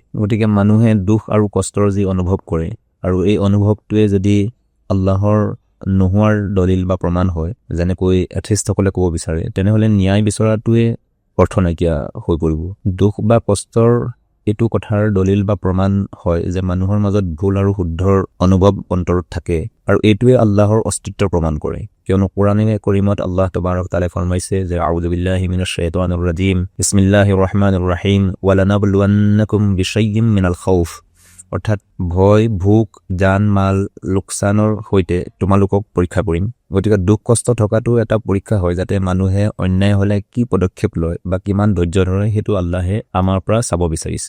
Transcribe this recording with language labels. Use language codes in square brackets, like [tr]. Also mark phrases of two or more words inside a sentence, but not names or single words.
[as] গতিকে মানুহে দুখ আৰু কষ্টৰ যি অনুভৱ কৰে, আৰু এই অনুভৱটোৱে যদি আল্লাহৰ নোহোৱাৰ দলিল বা প্ৰমাণ হয়, যেনেকৈ এথিষ্টসকলে ক'ব বিচাৰে, তেনেহ'লে ন্যায় বিচৰাটোৱে অৰ্থ নাইকিয়া হৈ পৰিব। দুখ বা কষ্টৰ এইটো কথাৰ দলিল বা প্ৰমাণ হয় যে মানুহৰ মাজত ভুল আৰু শুদ্ধৰ অনুভৱ অন্তৰত থাকে, আৰু এইটোৱে আল্লাহৰ অস্তিত্বৰ প্ৰমাণ কৰে, কিয়নো কোৰাণে কৰিমত আল্লাহ তবাৰক তাআলাই ফৰমাইছে যে [ar] أعوذ بالله من الشيطان الرجيم بسم الله الرحمن الرحيم ولنبلونكم بشيء من الخوف, [as] অৰ্থাৎ ভয়, ভোক, জান মাল লোকচানৰ সৈতে তোমালোকক পৰীক্ষা কৰিম। গতিকে দুখ কষ্ট থকাটো এটা পৰীক্ষা হয়, যাতে মানুহে অন্যায় হ'লে কি পদক্ষেপ লয় বা কিমান ধৈৰ্য ধৰে, সেইটো আল্লাহে আমাৰ পৰা চাব বিচাৰিছে।